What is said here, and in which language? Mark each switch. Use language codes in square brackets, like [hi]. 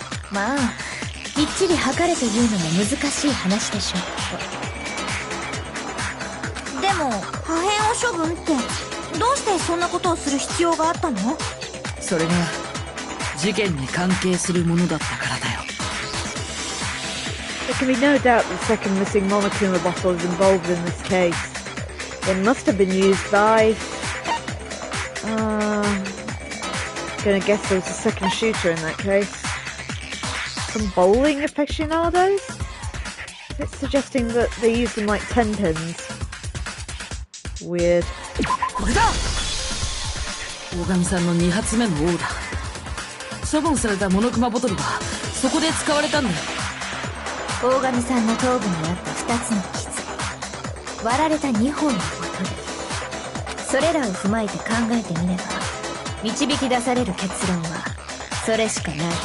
[ja] まあきっちり測れというのも難しい話でしょう。でも破片を処分ってどうしてそんなことをする必要があったの？それが事件に関係するものだったからだよ。 [en] There can be no doubt the second missing Monokuma bottle is involved in this case. It must have been used by... Gonna guess there was a second shooter in that case. Some bowling aficionados? It's suggesting that they used them like 10 pins. Weird. [ja] これだ。大神さんの2発目のオーダー。処分されたモノクマボトルがそこで使われたんだよ。大神さんの頭部にあった2つの傷、割られた2本のボトル、それらを踏まえて考えてみれば導き出される結論はそれしかない。